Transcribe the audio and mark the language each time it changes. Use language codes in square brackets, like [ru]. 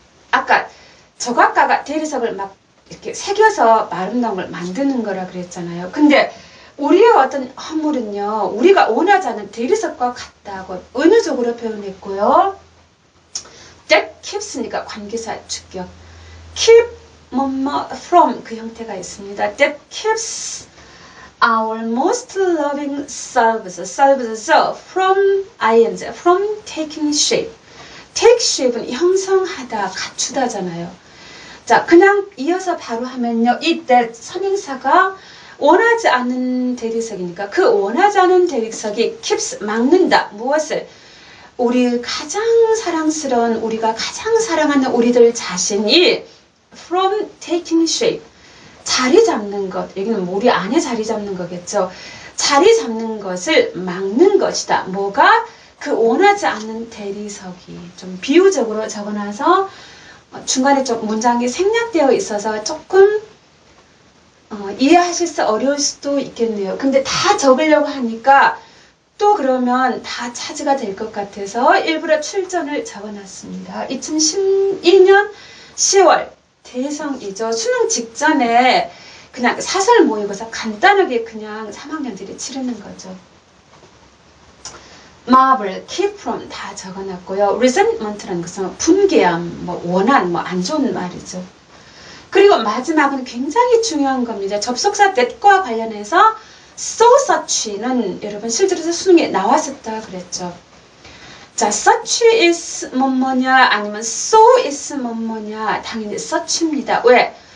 [ko] 아까 저각가가 대리석을 막 이렇게 새겨서 아름다운 걸 만드는 거라 그랬잖아요. 근데 우리의 어떤 허물은요, 우리가 원하지 않은 대리석과 같다고 은유적으로 표현했고요. [en] That keeps [ko] 니까 관계사 주격. Keep 뭐뭐 from 그 형태가 있습니다. [en] That keeps our most loving selves from ing from taking shape. [ko] take shape는 형성하다, 갖추다잖아요. 자, 그냥 이어서 바로 하면요. 이 that 선행사가 원하지 않는 대리석이니까 그 원하지 않은 대리석이 keeps 막는다. 무엇을? 우리 가장 사랑스러운 우리가 가장 사랑하는 우리들 자신이 [en] from taking shape. [ko] 자리 잡는 것. 여기는 우리 안에 자리 잡는 거겠죠. 자리 잡는 것을 막는 것이다. 뭐가? 그 원하지 않는 대리석이. 좀 비유적으로 적어놔서 중간에 좀 문장이 생략되어 있어서 조금 이해하실 수 어려울 수도 있겠네요. 근데 다 적으려고 하니까 또 그러면 다 차지가 될 것 같아서 일부러 출전을 적어놨습니다. 2012년 10월 대성이죠. 수능 직전에 그냥 사설 모의고사 간단하게 그냥 3학년들이 치르는 거죠. marvel, keep from 다 적어놨고요. resentment라는 것은 분개함, 뭐 원한, 뭐 안 좋은 말이죠. 그리고 마지막은 굉장히 중요한 겁니다. 접속사 that과 관련해서 so such는 여러분 실제로 수능에 나왔었다 그랬죠. 자, such is 뭐뭐냐 아니면 so is 뭐뭐냐 당연히 such입니다. 왜?